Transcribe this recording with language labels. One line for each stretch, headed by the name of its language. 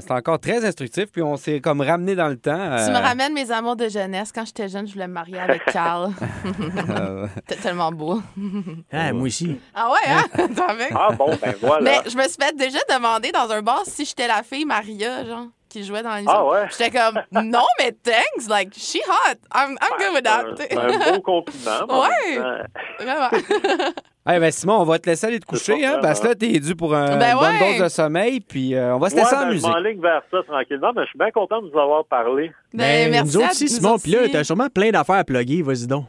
French: C'est encore très instructif. Puis on s'est comme ramené dans le temps. Tu me ramènes mes amours de jeunesse. Quand j'étais jeune, je voulais me marier avec Carl. C'était tellement beau. Moi aussi. Ah ouais, hein? Bon, ben voilà. Mais je me suis fait déjà demander dans un bar si j'étais la fille Maria, genre, qui jouait dans l'émission. J'étais comme, non, mais
English: thanks. Like, she hot. I'm good with that.
French: C'est un beau compliment. Ouais. Vraiment. Ben Simon, on va te laisser aller te coucher, hein, parce que là, t'es dû pour une bonne dose de sommeil, puis on va se laisser en musique. Je m'enligne vers ça tranquillement, mais je suis bien content de vous avoir parlé. Merci nous autres aussi, Simon, puis là, t'as sûrement plein d'affaires à plugger, vas-y donc.